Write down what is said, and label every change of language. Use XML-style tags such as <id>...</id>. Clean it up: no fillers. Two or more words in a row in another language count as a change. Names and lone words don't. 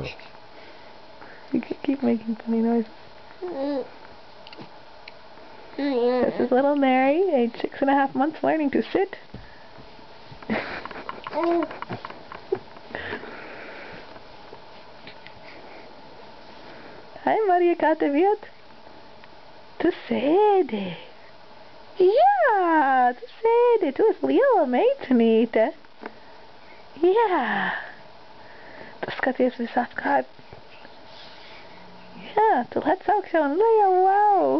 <en>You can keep making funny noises. This is little Mary, age 6.5 months, learning to sit. Hi, Maria Kataviat.</en> <lv>Tu sēdi. Jā, tu sēdi. Tu esi liela meitenīte. Jā. Tu skaties visapkārt. Jā, tu lec augšā un lejā, wow.</lv>